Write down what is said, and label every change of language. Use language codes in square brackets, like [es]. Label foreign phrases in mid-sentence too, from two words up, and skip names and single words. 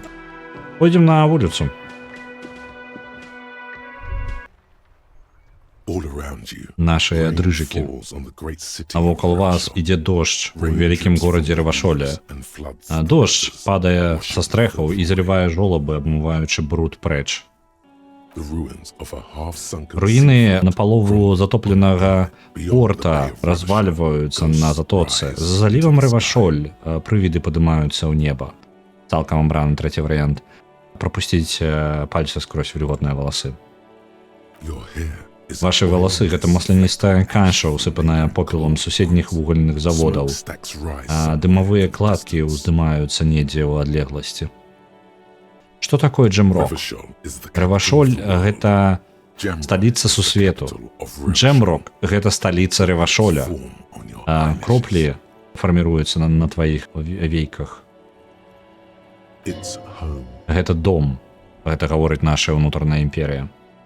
[be] Пойдзем на вуліцу. [en] all around you. [be] Нашыя [en] Rain [be] дрыжыкі. [en] falls on the great city [be] А вокал [en] of [be] вас [en] Ravashol. [be] ідзе дождж у [en] Rain [be] вялікім [en] drips [be] горадзе [en] from [be] Равашоле. [en] trees and floods. [be] Дождж падае са стрэхаў і залівае жолабы, абмываючы бруд прэч. [en] The ruins of a half-sunken [be] Руіны [en] seaport [be] напалову [en] roll [be] затопленага [en] beyond the [be] порта [en] Bay of Ravashol. [be] развальваюцца [en] Ghosts [be] на затоцы. [en] rise [be] За залівам [en] into the [be] Равашоль прывіды падымаюцца ў неба. Цалкам абраны трэці варыянт. Прапусціць пальцы скрозь вільготныя валасы. [en] Your hair is [be] Вашы [en] a [be] валасы — гэта масляністая каша, усыпаная попелам суседніх вугальных заводаў. [en] Smokestacks rise. [be] Дымавыя кладкі ўздымаюцца недзе ў адлегласці. Што такое Джемрок? [en] Ravashol is the [be] Равашоль [en] capital of the world. [be] гэта [en] Jamrock [be] сталіца [en] is the [be] сусвету. [en] capital of Revachol. [be] Джемрок — гэта сталіца Ревашоля. [en] Form on your [be] А [en] eyelashes. [be] кроплі фарміруюцца на тваіх вейках. [en] It's home. [be] Гэта дом. Гэта гаворыць наша ўнутраная імперія.